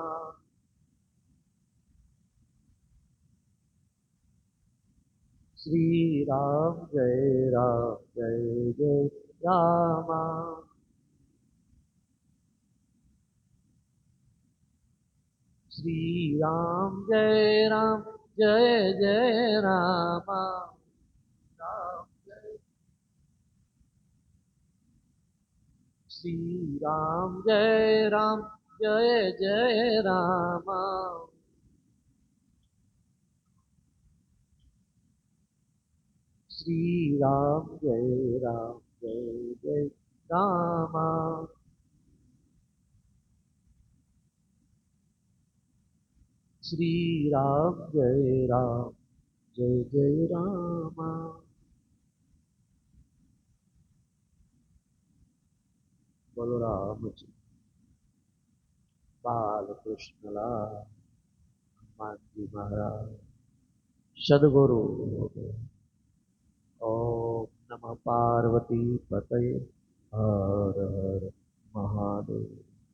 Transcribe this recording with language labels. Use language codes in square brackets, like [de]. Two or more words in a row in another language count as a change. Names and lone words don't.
[hi] શ્રી રામ જય રામ, જય જય રામ, શ્રી રામ જય રામ, જય જય રામ, શ્રી રામ જય રામ, जय जय राम श्री राम जय राम जय जय राम श्री राम जय राम जय जय राम बोलो राम जी बाल कृष्ण लाल हनुमान जी महाराज सदगुरु [sa] ओम नमः पार्वती पतये [hi] हर हर महादेव।